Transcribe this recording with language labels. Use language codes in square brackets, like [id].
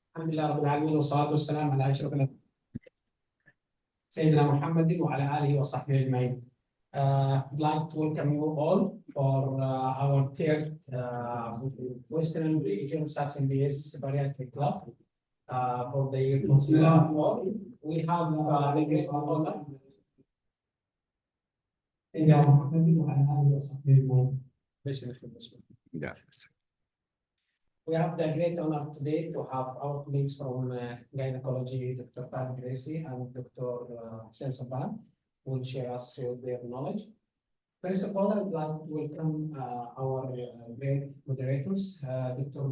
[ar] الحمد لله رب العالمين والصلاة والسلام على أشرف الأنبياء سيدنا محمد وعلى آله وصحبه أجمعين. [en] I'd like to welcome you all for our third Western Region SASMBS Bariatric Club for the year 2024. We have the great honor. [ar] سيدنا محمد وعلى آله وصحبه أجمعين. [en] Yeah. We have the great honor today to have our colleagues from gynecology, Dr. Fahd Gracie and Dr. Hussein Saban, who will share us with their knowledge. First of all, I'd like to welcome our great moderators, Dr.